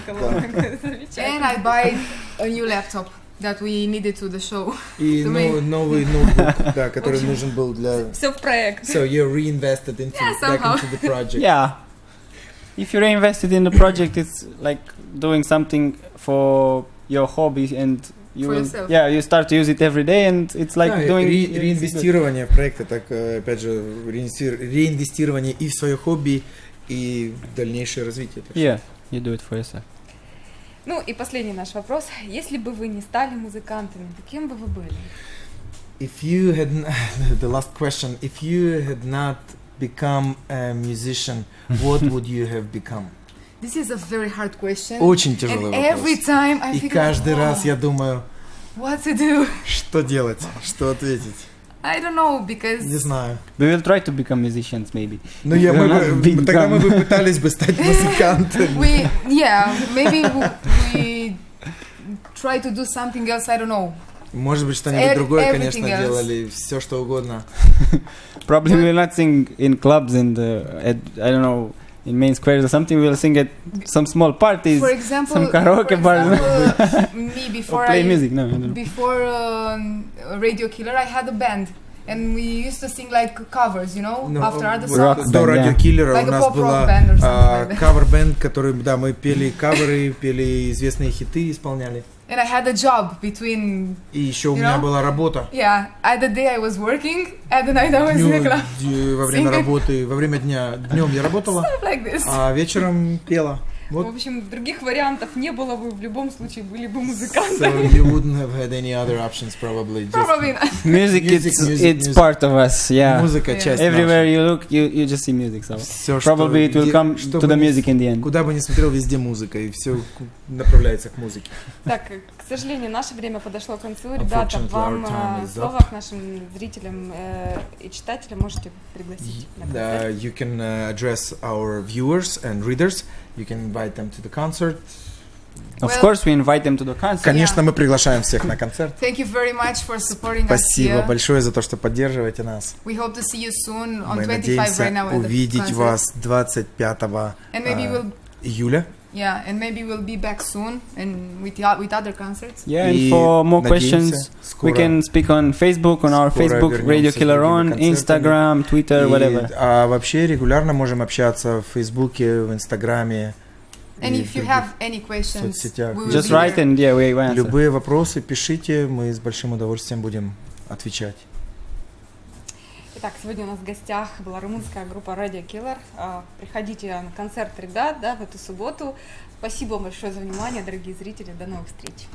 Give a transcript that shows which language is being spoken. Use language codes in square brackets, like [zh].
[en] And I buy a new laptop that we needed to the show. [ru] И новый ноутбук, да, который нужен был для... Все в проект. [en] So you reinvested back into the project. Yeah. If you reinvested in the project, it's like doing something for your hobby, and you you start to use it every day, and it's like doing [ru] реинвестирование в проект, так опять же реинвестирование и в свое хобби, и в дальнейшее развитие. [en] Yeah, you do it for yourself. [ru] Ну и последний наш вопрос. Если бы вы не стали музыкантами, кем бы вы были? [en] If you had the last question, if you had not become a musician, what would you have become? This is a very hard question. [ru] Очень тяжелый вопрос. [en] Every time I [ru] И каждый раз я думаю, [en] what to do? [ru] Что делать, что ответить. [en] I don't know, because... [ru] Не знаю. [en] We will try to become musicians, maybe. [ru] Ну, тогда мы бы пытались бы стать музыкантами. [en] Maybe we try to do something else, I don't know. [ru] Может быть, что-нибудь другое, конечно, делали, все что угодно. [en] Probably we will not sing in clubs and at, I don't know, in main squares or something. We will sing at some small parties, for example, some karaoke bars. Me before or play music. No, before Radio Killer, I had a band. And we used to sing like covers, you know, after other songs. [ru] До Radio Killer [en] like [ru] у нас была кавер-бенд, который, да, мы пели каверы, пели известные хиты, исполняли. [en] And I had a job between. [ru] И еще у меня была работа. [en] Yeah, at the day I was working, at the night I was in the club. [ru] Во время работы, во время дня, днем я работала, [en] like this. [ru] А вечером пела. Вот. В общем, других вариантов не было, вы в любом случае были бы музыкантами. [en] So you wouldn't have had any other options, probably. Probably not. Music, it's part of us, yeah. [ru] Музыка часть [en] Everywhere you look, you just see music, so [ru] Всё, [en] probably it will come to the music in the end. [ru] Куда бы ни смотрел, везде музыка, и все направляется к музыке. Так, к сожалению, наше время подошло к концу. Ребята, вам слово к нашим зрителям и читателям можете пригласить на концерт. [en] You can address our viewers and readers. You can invite them to the concert. Of course, we invite them to the concert. [ru] Конечно, мы приглашаем всех на концерт. [en] Thank you very much for supporting us. [ru] Спасибо большое за то, что поддерживаете нас. [en] We hope to see you soon on [ru] Мы [en] 25 right now. [ru] надеемся увидеть вас 25 июля. [en] Yeah, and maybe we'll be back soon and with other concerts. Yeah, and for more questions, we can speak on Facebook, on our Facebook, Radio Killer on, Instagram, Twitter, whatever. [ru] А вообще регулярно можем общаться в Фейсбуке, в Инстаграме. [en] And if you have any questions, just write and yeah, we answer. [ru] Любые вопросы пишите, мы с большим удовольствием будем отвечать. Итак, сегодня у нас в гостях была румынская группа Radio Killer. Приходите на концерт ребят, да, в эту субботу. Спасибо большое за внимание, дорогие зрители. До новых встреч.